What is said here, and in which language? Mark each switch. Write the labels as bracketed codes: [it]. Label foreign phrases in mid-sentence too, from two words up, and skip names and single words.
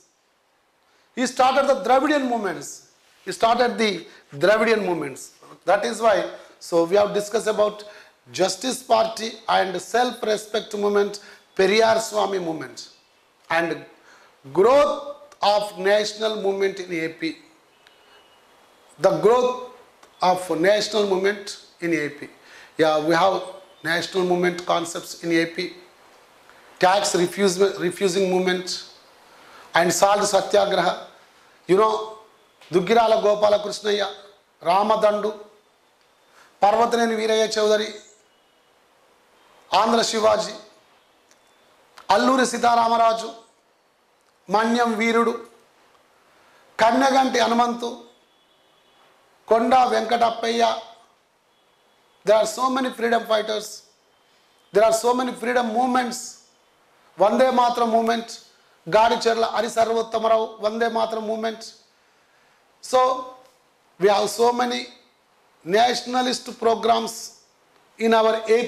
[en] He started the Dravidian movements. That is why, so we have discussed about Justice Party and self-respect movement, Periyar Swami movement, and growth of national movement in AP. The growth of national movement in AP. Yeah, we have national movement concepts in AP. Tax refusing movement and salt satyagraha. You know, Duggirala Gopala Krishnaya, Ramadandu, Parvataneni Veerayya Chaudhary, Andhra Shivaji, Alluri Sitaramaraju, Manyam Veerudu, Kannaganti Hanumantu, Konda Venkatappayya. There are so many freedom fighters. There are so many freedom movements. Vande Mataram movement, Gadicherla Ari Sarvottamarao, Vande Mataram movement. So we have so many nationalist programs in our AP.